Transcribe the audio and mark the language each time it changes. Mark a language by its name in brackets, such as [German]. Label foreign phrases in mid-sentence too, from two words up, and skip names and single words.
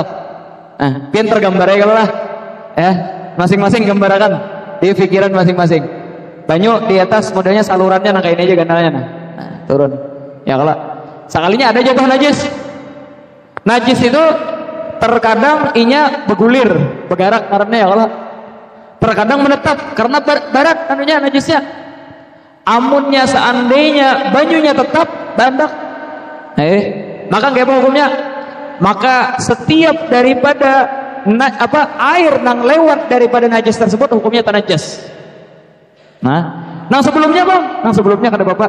[Banjar] Nah, pian tergambar ya kalau lah. Ya, masing-masing gambarkan di pikiran masing-masing. Banyu di atas modelnya salurannya nah kayak ini aja ganalnya nah. Turun. Ya kalau sekalinya ada jatuh najis. Najis itu terkadang inya bergulir, bergerak karena ya kalau terkadang menetap karena barat anunya najisnya. Amunnya seandainya banyunya tetap bandak, maka nggak apa hukumnya. Maka setiap daripada air nang lewat daripada najis tersebut hukumnya tanajas. Nah sebelumnya bang, nang sebelumnya kada bapak.